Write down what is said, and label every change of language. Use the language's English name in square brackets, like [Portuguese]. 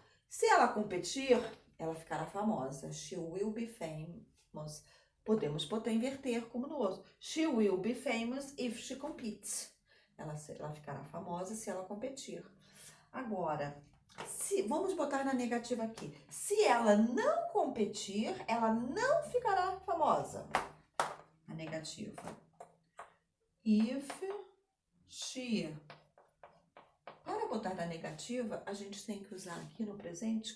[Portuguese] Se ela competir, ela ficará famosa. [English] She will be famous. [Portuguese] Podemos botar inverter como no outro. [English] She will be famous if she competes. [Portuguese] Ela ficará famosa se ela competir. Agora, vamos botar na negativa aqui. Se ela não competir, ela não ficará famosa. A negativa. [English] If she. [Portuguese] Para botar na negativa, a gente tem que usar aqui no presente.